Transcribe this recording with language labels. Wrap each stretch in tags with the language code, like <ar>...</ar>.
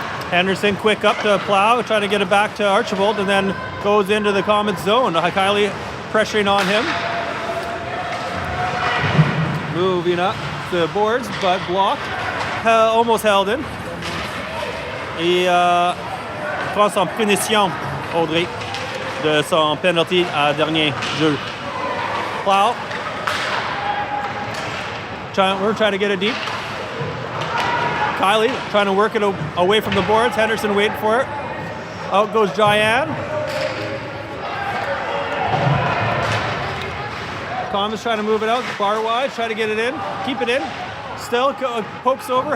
<en>Henderson quick up to Plow, trying to get it back to Archibald, and then goes into the Comets zone. Kylie pressuring on him. Moving up the boards, but blocked. Almost held in.</en> <fr>Et prend son punition, Audrey, de son penalty à dernier jeu.</fr> <en>Plow. We're trying to get it deep. Kylie trying to work it away from the boards. Henderson waiting for it. Out goes Jayan. Comets trying to move it out. Bar wide, trying to get it in. Keep it in. Still pokes over.</en>